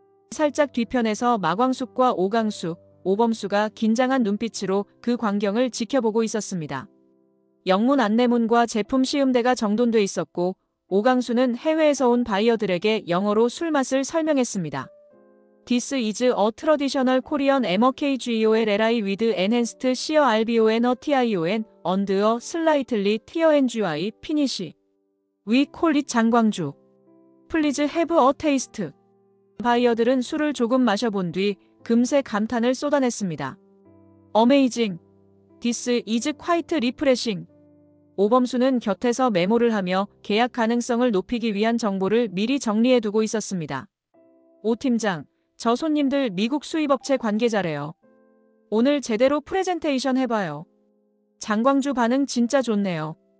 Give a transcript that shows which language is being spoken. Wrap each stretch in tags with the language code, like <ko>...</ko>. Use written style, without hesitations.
<ko>살짝 뒤편에서 마광숙과 오강수, 오범수가 긴장한 눈빛으로 그 광경을 지켜보고 있었습니다. 영문 안내문과 제품 시음대가 정돈돼 있었고 오강수는 해외에서 온 바이어들에게 영어로 술맛을 설명했습니다.</ko> <en>This is a traditional Korean MOKGOLLI with enhanced sheer RBON TION and a slightly TNGY finish. We call it 장광주. Please have a taste.</en> <ko>바이어들은 술을 조금 마셔본 뒤 금세 감탄을 쏟아냈습니다.</ko> <en>Amazing. This is quite refreshing.</en> <ko>오범수는 곁에서 메모를 하며 계약 가능성을 높이기 위한 정보를 미리 정리해두고 있었습니다. 오 팀장, 저 손님들 미국 수입업체 관계자래요. 오늘 제대로 프레젠테이션 해봐요. 장광주 반응 진짜 좋네요.</ko>